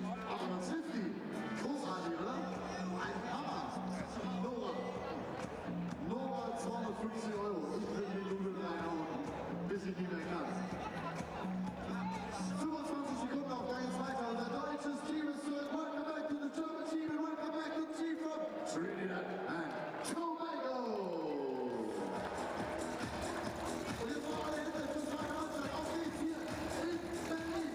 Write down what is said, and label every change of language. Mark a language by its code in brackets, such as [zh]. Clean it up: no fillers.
[de] Aber man trifft die. Großartig, oder? Ein Hammer. Nora, 250 €. Ich will die Nudeln reinhauen, bis ich nicht mehr kann. 25 Sekunden auf, da geht's weiter. Unser deutsches Team ist zurück. [en] Welcome back to the German team and welcome back to the team from Trinidad and Tobago. [de] Und jetzt noch alle Hände für zweite Halbzeit. Auf geht's hier in Berlin.